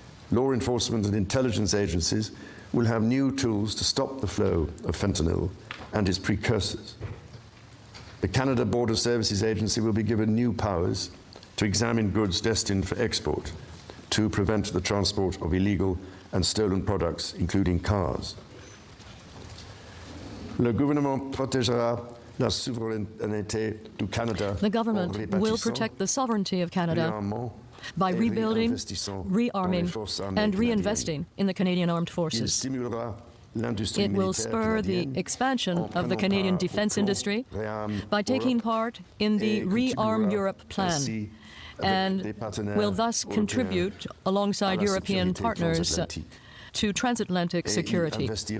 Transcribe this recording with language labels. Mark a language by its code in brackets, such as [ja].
[en] Law enforcement and intelligence agencies will have new tools to stop the flow of fentanyl and its precursors. The Canada Border Services Agency will be given new powers to examine goods destined for export to prevent the transport of illegal and stolen products, including cars. [fr] Le gouvernement protégera la souveraineté du Canada. [en] The government will protect the sovereignty of Canada by rebuilding, rearming, and reinvesting in the Canadian Armed Forces. It will spur the expansion of the Canadian defense industry by taking part in the Rearm Europe plan, and will thus contribute, alongside European partners, to transatlantic security.